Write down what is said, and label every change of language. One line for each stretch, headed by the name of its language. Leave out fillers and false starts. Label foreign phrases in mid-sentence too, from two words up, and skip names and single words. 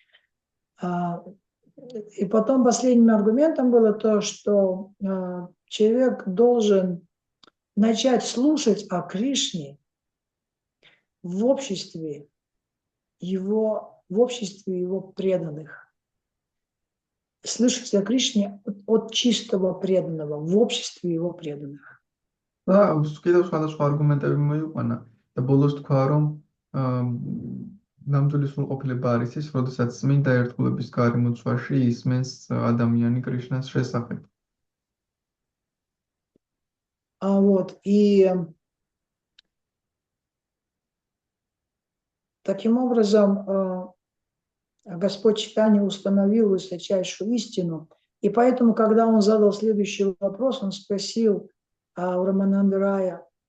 Russian: И потом последним аргументом было то, что человек должен начать слушать о Кришне в обществе его преданных. Слышать о Кришне от чистого преданного, в обществе его преданных. Да,
Georgian: კიდევ სხვადასხვა არგუმენტები მოიყვანა და ბოლოს თქვა რომ ნამდვილი სრულყოფილება არის ის, როდესაც წმინდა ერთგულების გარემოცვაში ისმენს ადამიანი კრიშნას შესახებ.
Russian: Вот, и таким образом Господь Чайтанья установил высочайшую истину, и поэтому, когда он задал следующий вопрос, он спросил у Рамананды Рая,